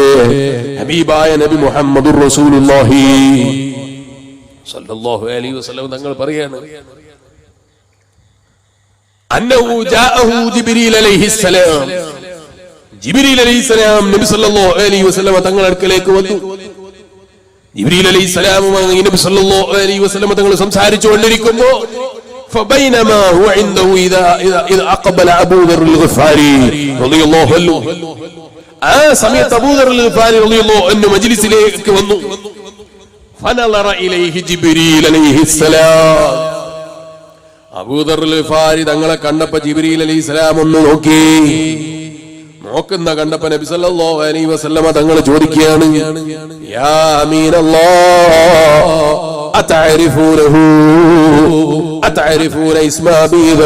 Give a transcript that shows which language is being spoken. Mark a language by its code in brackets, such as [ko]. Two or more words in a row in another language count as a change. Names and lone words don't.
[ml] ഹബീബായ നബി [ar] محمد رسول الله صلى الله عليه وسلم [ml] തങ്ങൾ പറയാണ്, [ar] أنه جاءه جبريل عليه السلام. [ml] ജിബ്രീൽ അലൈഹിസ്സലാം നബി [ar] صلى الله عليه وسلم [ml] തങ്ങളുടെ അടുക്കലേക്ക് വന്നു. ജിബ്രീൽ അലൈഹിസ്സലാമുമായി നബി സല്ലല്ലാഹു അലൈഹി വസല്ലം തങ്ങൾ സംസാരിച്ചുകൊണ്ടിരിക്കുമ്പോൾ [ar] فبينما هو عنده إذا أقبل أبو ذر الغفاري رضي الله عنه. [ml] സമയത്ത് അബൂ ദർ അൽ-ഗിഫാരി [ar] رضي الله عنه [ml] മജ്ലിസിലേക്ക് വന്നു. [ar] فنظر إليه جبريل عليه السلام. [ml] അബൂ ദർ അൽ-ഗിഫാരി തങ്ങളെ കണ്ടപ്പോൾ ജിബ്രീൽ അലൈഹിസ്സലാം ഒന്ന് നോക്കി. നോക്കുന്ന കണ്ടപ്പോ നബി [ar] صلى الله عليه وسلم [ml] തങ്ങൾ ചോദിക്കുകയാണ്, [ar] يا أمين الله أتعرفونه أتعرفون اسم أبي ذر.